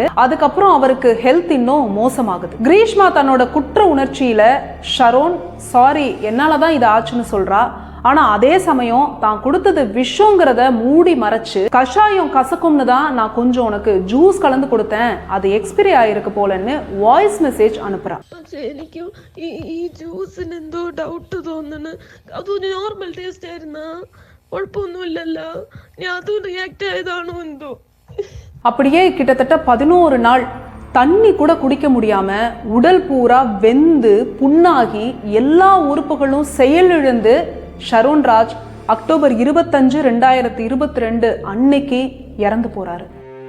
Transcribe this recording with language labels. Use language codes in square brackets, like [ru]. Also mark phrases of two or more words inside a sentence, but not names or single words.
[ta] அதுக்கப்புறம் அவருக்கு ஹெல்த் இன்னும் மோசமாகுது. கிரீஷ்மா தன்னோட குற்ற உணர்ச்சியில ஷரோன் சாரி என்னாலதான் இது ஆச்சுன்னு சொல்றா. ஆனா அதே சமயம் தான் கொடுத்தது விஷங்கிறத மூடி மறைச்சு கஷாயம் கசக்கும்னு தான் நான் கொஞ்சம் உனக்கு ஜூஸ் கலந்து கொடுத்தேன், அது எக்ஸ்பிரி ஆயிருக்கு போலன்னு வாய்ஸ் மெசேஜ் அனுப்புறான். [ml] എനിക്ക് ഈ ജ്യൂസിന് എന്തോ ഡൗട്ട് തോന്നുന്നു. അതൊരു നോർമൽ ടേസ്റ്റ് ആയിരുന്നാ കുഴപ്പമൊന്നുമില്ലല്ലോ, ഞാൻ അതും റിയാക്ട് ആയതാണോ എന്തോ. [ta] அப்படியே கிட்டத்தட்ட 11 நாள் தண்ணி கூட குடிக்க முடியாம உடல் பூரா வெந்து புண்ணாகி எல்லா உறுப்புகளும் செயலிழந்து ஷரோன் ராஜ் அக்டோபர் 25, 2022 அன்னைக்கு இறந்து போறாரு.